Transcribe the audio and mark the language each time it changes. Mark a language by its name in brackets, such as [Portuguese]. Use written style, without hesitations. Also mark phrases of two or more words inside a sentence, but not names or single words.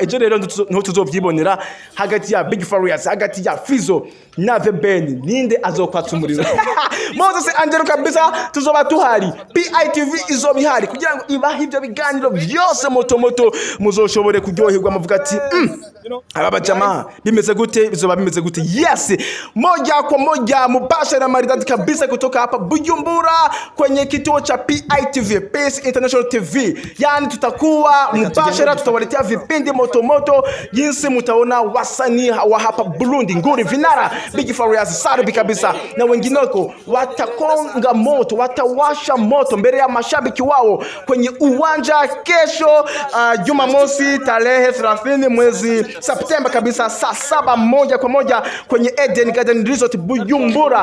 [Rundi] Ejo rero no tuzovyibonera hagati ya Big Farias, hagati ya Fizzo na the BEN, ninde azokwatsa umuriro. Moses Angelo kabisa tuzoba tuhari, PITV izoba ihari kugira ngo ibahe ibyo biganiro byose moto muzoshobore kuryoherwa muvuga ati aba bajama bimeze gute, bizoba bimeze gute. [Swahili] Yes, moja kwa moja mubashara maridadi kabisa kutoka hapa Bujumbura kwenye kituo cha PITV, Peace International TV. Yani tutakuwa mubashara, tutawaletea vipindi moto jinsi mutaona wasanii wa hapa Burundi, nguri vinara Big Farias, Sarbi kabisa na wengineko watakonga moto, watawasha moto mbele ya mashabiki wao kwenye uwanja kesho Jumamosi tarehe 30 mwezi Septemba kabisa, saa 7 moja kwa moja kwenye Eden Garden Resort Bujumbura.